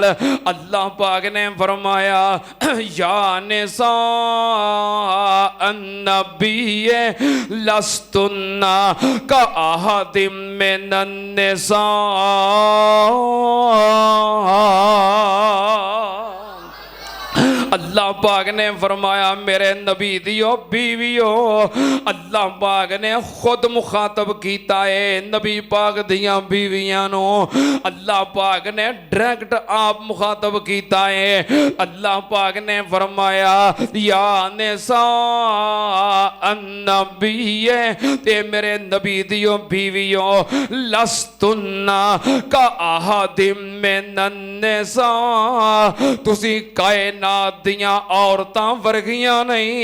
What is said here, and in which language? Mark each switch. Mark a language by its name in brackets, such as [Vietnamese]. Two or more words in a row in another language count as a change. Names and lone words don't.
[Punjabi] اللہ پاک نے فرمایا [Arabic] يا نساء النبي لستن كأحد من النساء. [Punjabi] اللہ پاک نے فرمایا میرے نبی دیو بیویو، اللہ پاک نے خود مخاطب کیتا ہے نبی پاک دیاں بیویاں نوں. اللہ پاک نے ڈائریکٹ آپ مخاطب کیتا ہے. اللہ پاک نے فرمایا [Arabic] يا نساء النبي [Punjabi] تے میرے نبی دیو بیویو [Arabic] لستن كأحد من النساء, [Punjabi] تسی کائنات دیاں عورتاں ورگیاں نہیں.